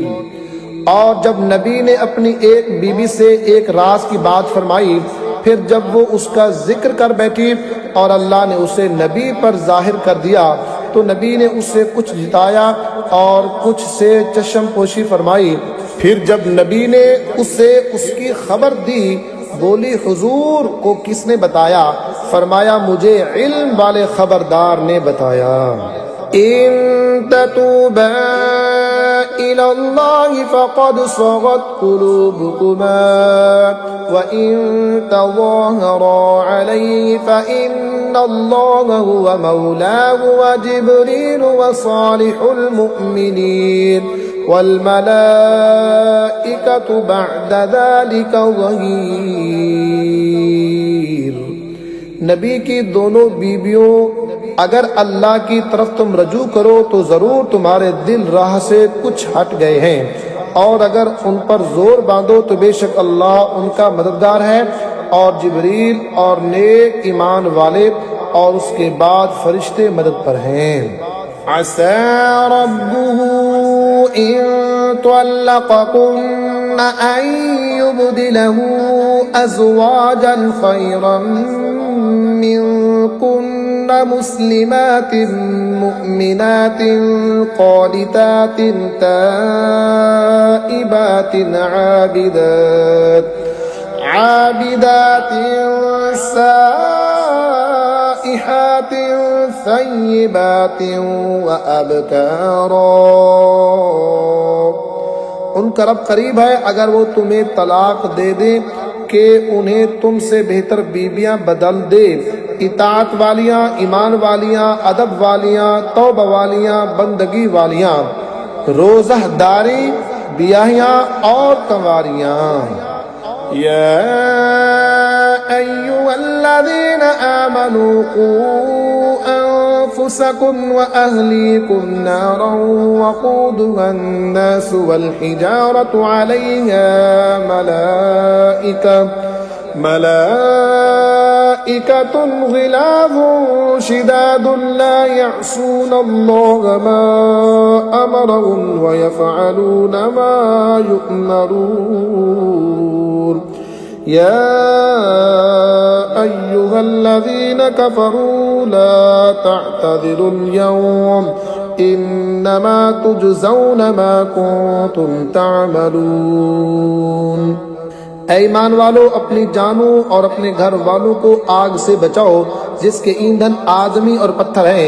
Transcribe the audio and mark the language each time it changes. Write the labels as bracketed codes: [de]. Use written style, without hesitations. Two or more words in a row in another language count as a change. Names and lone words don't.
[hi] और जब नबी ने अपनी एक बीबी से एक राज की बात फरमाई, फिर जब वो उसका जिक्र कर बैठी और अल्लाह ने उसे नबी पर जाहिर कर दिया तो नबी ने उससे कुछ जिताया और कुछ से चश्मपोशी फरमाई। फिर जब नबी ने उससे उसकी खबर दी, बोली हुजूर को किसने बताया? फरमाया मुझे इल्म वाले खबरदार ने बताया। [ar] إن تتوبا إلى الله فقد صغت قلوبكما و إن تظاهرا عليه فإن الله هو مولاه و جبريل و صالح المؤمنين و الملائكة بعد ذلك ظهير. [hi] नबी की दोनों बीवियों, अगर अल्लाह की तरफ तुम रजू करो तो ज़रूर तुम्हारे दिल राह से कुछ हट गए हैं, और अगर उन पर जोर बांधो तो बेशक अल्लाह उनका मददगार है और जिब्रील और नेक ईमान वाले और उसके बाद फरिश्ते मदद पर हैं। [ar] عسى ربه إن طلقكن أن يبدله أزواجا خيرا منكن مسلمات مؤمنات قانتات تائبات عابدات سائحات ثيبات و أبكارا. [hi] उनका रब करीब है अगर वो तुम्हें तलाक दे दे कि उन्हें तुमसे बेहतर बीबियां बदल दे, इताअत वालियां, ईमान वालियां, अदब वालियां, तौबा वालियां, बंदगी वालियां, रोज़हदारी, बियाहियां और कंवारियां। [ar] يا أيها الذين آمنوا قوا أنفسكم و أهليكم نارا وقودها الناس و الحجارة عليها ملائكة غلاظ شداد لا يعصون الله ما أمرهم و يفعلون ما يؤمرون. يا أيها الذين كفروا لا تعتذروا اليوم إنما تجزون ما كنتم تعملون. [hi] ऐ ईमान वालों, अपनी जानों और अपने घर वालों को आग से बचाओ जिसके ईंधन आदमी और पत्थर हैं।